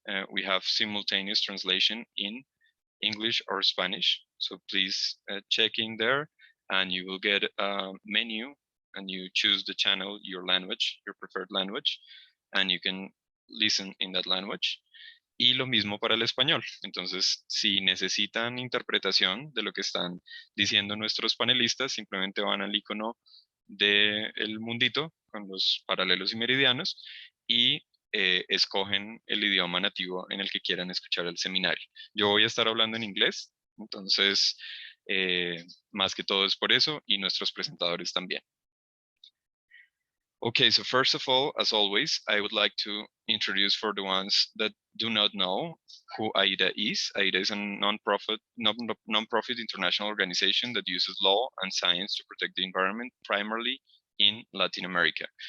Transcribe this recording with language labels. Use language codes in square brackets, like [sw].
[es] We have simultaneous translation in English or Spanish. So please check in there and you will get a menu and you choose the channel, your language, your preferred language, and you can listen in that language. Y lo mismo para el español. Entonces, si necesitan interpretación de lo que están diciendo nuestros panelistas, simplemente van al icono del mundito con los paralelos y meridianos y escogen el idioma nativo en el que quieran escuchar el seminario. Yo voy a estar hablando en inglés, entonces más que todo es por eso, y nuestros presentadores también. [en] Okay, so first of all, as always, I would like to introduce for the ones that do not know who AIDA is. AIDA is a non-profit international organization that uses law and science to protect the environment, primarily in Latin America.